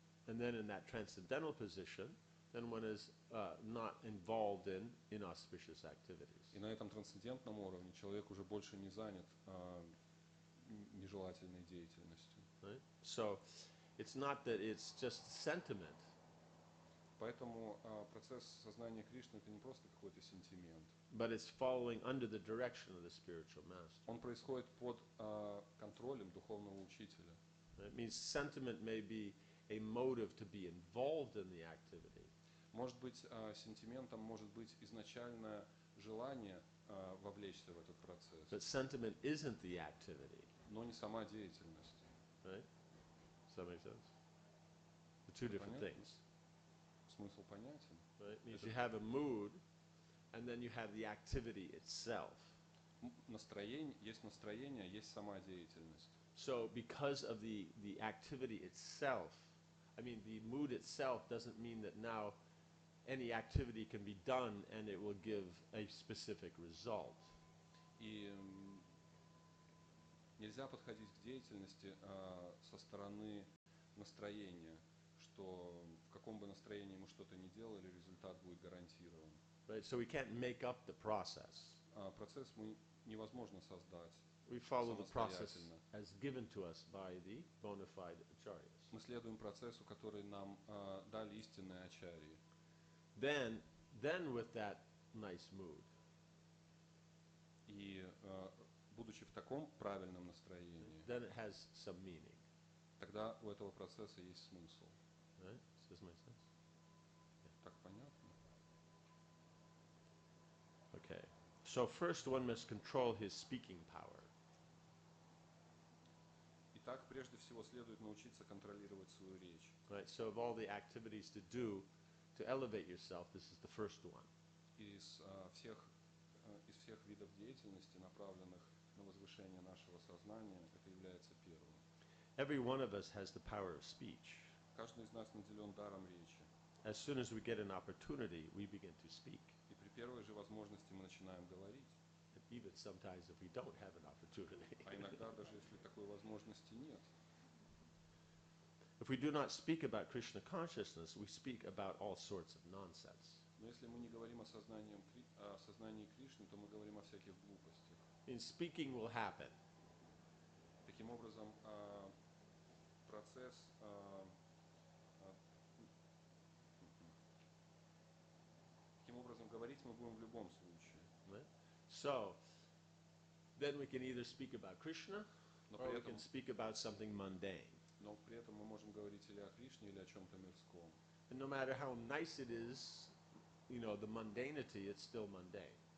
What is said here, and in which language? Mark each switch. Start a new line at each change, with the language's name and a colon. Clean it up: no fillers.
English: And then in that transcendental position, then one is not involved in inauspicious activities.
Russian: И на этом трансцендентном уровне человек уже больше не занят нежелательной деятельностью.
English: Right? So it's not that it's just sentiment.
Russian: Поэтому процесс сознания Кришны это не просто какой-то сентимент.
English: But it's following under the direction of the spiritual master.
Russian: Он происходит под контролем духовного учителя.
English: It means sentiment may be a motive to be involved in the activity.
Russian: Может быть, сентиментом может быть изначальное желание вовлечься в этот процесс.
English: But sentiment isn't the activity.
Russian: Но не сама деятельность.
English: Right? Does that make sense? The two different things.
Russian: Смысл понятен.
English: Right? It means you have a mood, and then you have the activity itself.
Russian: Настроение, есть сама деятельность.
English: So because of the activity itself, I mean the mood itself doesn't mean that now any activity can be done and it will give a specific result.
Russian: И нельзя подходить к деятельности со стороны настроения, что в каком бы настроении мы что-то ни делали, результат будет гарантирован. Right?
English: So we can't make up the process.
Russian: Процесс невозможно создать
English: We follow the process
Russian: самостоятельно.
English: as given to us by the bona fide acharyas.
Russian: Мы следуем процессу, который нам дали истинные ачарьи.
English: Then with that nice mood,
Russian: И будучи в таком правильном настроении,
English: then it has some meaning.
Russian: тогда у этого процесса есть смысл.
English: Right? Does this make sense?
Russian: Так понятно?
English: Okay. So first one must control his speaking power.
Russian: Итак, прежде всего следует научиться контролировать свою речь.
English: Right? So of all the activities to do to elevate yourself, this is the first one.
Russian: Из всех видов деятельности, направленных на возвышение нашего сознания, это является первым.
English: Every one of us has the power of speech.
Russian: Каждый из нас наделен даром речи.
English: As soon as we get an opportunity, we begin to speak.
Russian: И при первой же возможности мы начинаем говорить.
English: And even sometimes if we don't have an opportunity.
Russian: А иногда, даже если такой возможности нет,
English: If we do not speak about Krishna consciousness, we speak about all sorts of nonsense.
Russian: но если мы не говорим о сознании Кришны, то мы говорим о всяких глупостях.
English: And speaking will happen.
Russian: Таким образом, процесс Таким образом, говорить мы будем в любом случае.
English: Right? So, then we can either speak about Krishna, or we can speak about something mundane.
Russian: Но при этом мы можем говорить или о Кришне, или о чем-то мирском.
English: And no matter how nice it is, you know, the mundanity, it's still mundane.